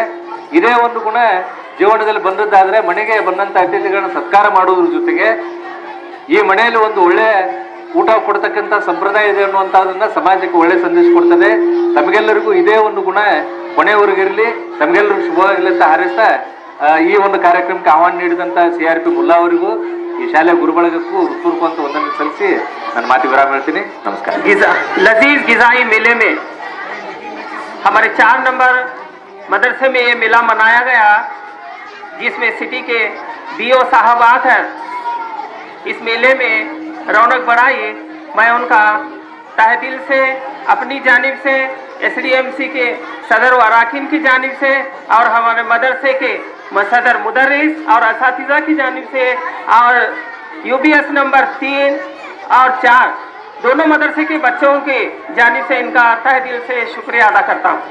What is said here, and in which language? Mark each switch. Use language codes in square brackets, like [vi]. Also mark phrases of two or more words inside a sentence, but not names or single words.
[kn] ಇದೇ ಒಂದು ಗುಣ ಜೀವನದಲ್ಲಿ ಬಂದದ್ದಾದ್ರೆ ಮನೆಗೆ ಬಂದಂತ ಅತಿಥಿಗಳನ್ನ ಸತ್ಕಾರ ಮಾಡುವುದ್ರ ಜೊತೆಗೆ ಈ ಮನೆಯಲ್ಲಿ ಒಂದು ಒಳ್ಳೆ ಊಟ ಕೊಡ್ತಕ್ಕಂಥ ಸಂಪ್ರದಾಯ ಇದೆ ಅನ್ನುವಂಥದ್ದನ್ನ ಸಮಾಜಕ್ಕೆ ಒಳ್ಳೆ ಸಂದೇಶ ಕೊಡ್ತದೆ. ತಮಗೆಲ್ಲರಿಗೂ ಇದೇ ಒಂದು ಗುಣ ಕೊನೆಯವರೆಗಿರಲಿ, ತಮಗೆಲ್ಲರಿಗೂ ಶುಭವಾಗಲಿ ಅಂತ ಹಾರೈಸ್ತಾ ಈ ಒಂದು ಕಾರ್ಯಕ್ರಮಕ್ಕೆ ಆಹ್ವಾನ ನೀಡಿದಂತ CRP ಮುಲ್ಲಾ ಅವರಿಗೂ ಈ ಶಾಲೆಯ ಗುರುಬಳಗಕ್ಕೂ ಹೃತ್ಪೂರ್ವಕ ವಂದನೆ ಸಲ್ಲಿಸಿ ನನ್ನ ಮಾತಿಗೆ ವಿರಾಮ ಹೇಳ್ತೀನಿ. ನಮಸ್ಕಾರ. [ur] لذیذ غذائی میلے میں ہمارے 4 نمبر مدرسے میں یہ میلہ منایا گیا، جس میں سٹی کے BO صاحب آکر اس میلے میں رونق بڑھائی. میں ان کا تہہ دل سے اپنی جانب سے، SDMC کے صدر و اراکین کی جانب سے اور ہمارے مدرسے کے صدر مدرس اور اساتذہ کی جانب سے اور UBS نمبر 3 اور 4 دونوں مدرسے کے بچوں کے جانب سے ان کا تہہ دل سے شکریہ ادا کرتا ہوں.